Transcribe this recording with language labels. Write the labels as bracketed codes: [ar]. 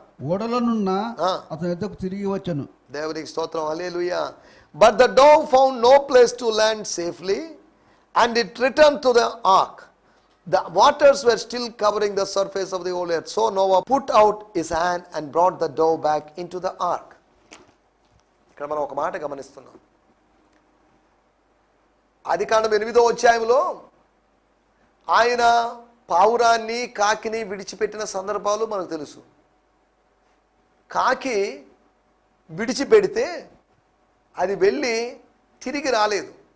[te] ఓడలనున్న అతని యొద్దకు తిరిగి వచ్చెను. దేవునికి స్తోత్రం, హల్లెలూయా. [en] But the dove found no place to land safely and it return to the ark. The waters were still covering the surface of the whole earth. So Noah put out his hand and brought the dove back into the ark. [te] ఇక్కడ మనం ఒక మాట గమనిస్తున్నాం. ఆదికాండం 8వ అధ్యాయంలో ఆయన పావురాన్ని, కాకిని విడిచిపెట్టిన సందర్భాలు మనకు తెలుసు. కాకి విడిచిపెడితే అది వెళ్ళి తిరిగి రాలేదు.